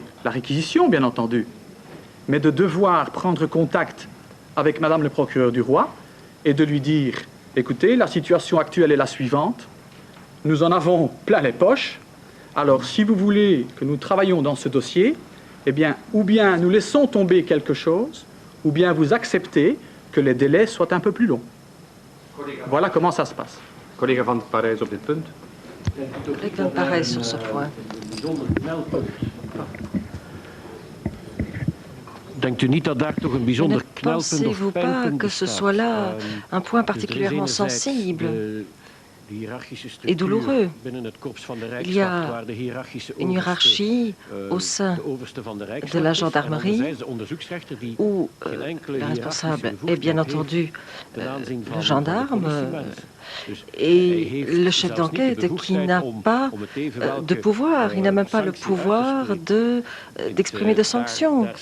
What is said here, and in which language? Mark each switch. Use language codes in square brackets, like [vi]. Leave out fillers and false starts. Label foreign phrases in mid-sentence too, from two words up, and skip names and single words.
[fr] la réquisition, bien entendu, mais de devoir prendre contact avec Madame le procureur du roi et de lui dire « Écoutez, la situation actuelle est la suivante, nous en avons plein les poches, alors si vous voulez que nous travaillions dans ce dossier, eh bien, ou bien nous laissons tomber quelque chose, ou bien vous acceptez que les délais soient un peu plus longs. » Voilà comment ça se passe. [nl] Collega Van Parijs op dit punt. [fr] Collègue Van Parijs sur ce point. Ne pensez-vous pas que ce soit là un point particulièrement sensible et douloureux? Il y a une hiérarchie au sein de la gendarmerie où le responsable est bien entendu le gendarme et le chef d'enquête qui n'a pas de pouvoir, il n'a même pas le pouvoir d'exprimer de sanctions.